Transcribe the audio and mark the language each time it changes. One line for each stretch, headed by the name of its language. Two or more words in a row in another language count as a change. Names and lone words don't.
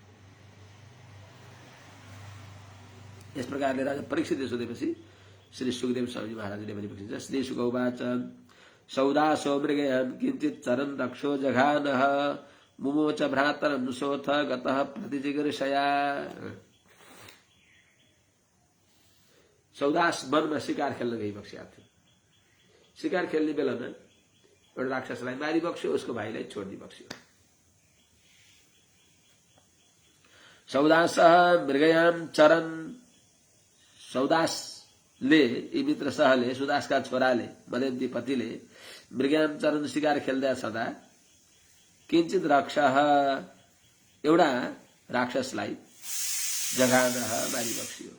Nepali: यस प्रकारले राजा परीक्षितले सोधेपछि श्री सुखदेव स्वामी महाराजले भनेपछि
Sanskrit: श्री शुक उवाच सौदासो मृगयाम किञ्चित् चरन् रक्षो जघानः मुमोच भ्रातरं सोऽथ गतः प्रतिजिगर्षया।
Nepali: सौदास वनमा शिकार खेल्न गइबक्सेका थियो। शिकार खेल्ने बेलामा एउटा राक्षसलाई मारिबक्स्यो, उसको भाइलाई छोडिदिबक्स्यो।
Sanskrit: सौदास मृगयाम चरन,
Nepali: सौदासले यी मित्रसहले सुदासका छोराले मदेन्ती पतिले
Sanskrit: मृगयाम चरन
Nepali: शिकार खेल्दा छँदा
Sanskrit: किञ्चित रक्ष
Nepali: एउटा राक्षसलाई जघान मारिबक्सियो।